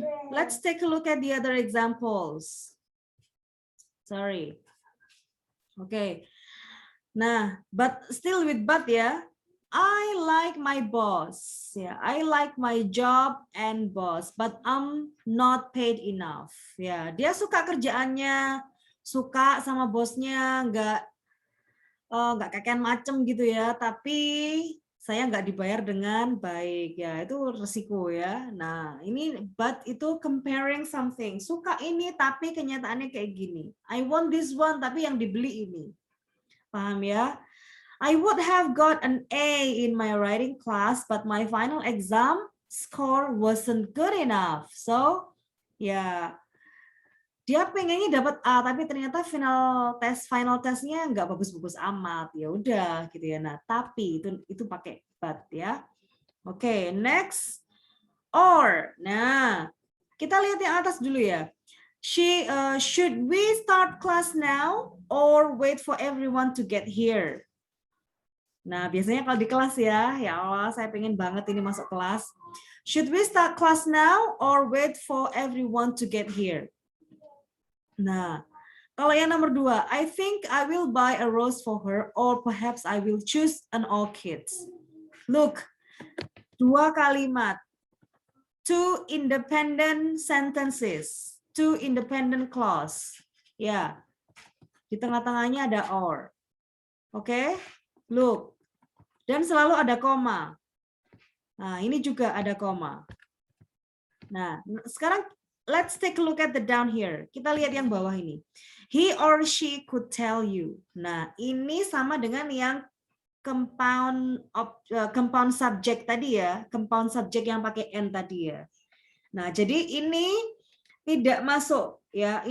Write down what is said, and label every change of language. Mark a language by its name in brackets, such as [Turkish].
[English] Let's take a look at the other examples. Sorry. Okay. Nah, but still with but ya. I like my boss. Yeah, I like my job and boss, but I'm not paid enough. [Indonesian] Ya, dia suka kerjaannya, suka sama bosnya, nggak kakean macem gitu ya, tapi saya nggak dibayar dengan baik ya, itu resiko ya. Nah ini but itu comparing something, suka ini tapi kenyataannya kayak gini. [English] I want this one [Indonesian] tapi yang dibeli ini, paham ya? [English] I would have got an A in my writing class, but my final exam score wasn't good enough. [Indonesian] So ya, dia pengennya dapat A, tapi ternyata final testnya nggak bagus-bagus amat. Ya udah gitu ya. Nah, tapi itu pakai but ya. Oke, next or. Nah, kita lihat yang atas dulu ya. [English] Should we start class now or wait for everyone to get here? [Indonesian] Nah, biasanya kalau di kelas ya Allah, saya pengen banget ini masuk kelas. [English] Should we start class now or wait for everyone to get here? [Indonesian] Nah, kalau yang nomor 2, [English] I think I will buy a rose for her or perhaps I will choose an orchid. Look, 2 kalimat. 2 independent sentences. 2 independent clause. [Indonesian] Ya, di tengah-tengahnya ada or. Oke, look. Dan selalu ada koma. Nah, ini juga ada koma. Nah, sekarang [English] let's take a look at the down here. [Indonesian] Kita lihat yang bawah ini. [English] He or she could tell you. [Indonesian] Nah, ini sama dengan yang compound subject tadi ya. Compound subject yang pakai N tadi ya. Nah, jadi ini tidak masuk ya.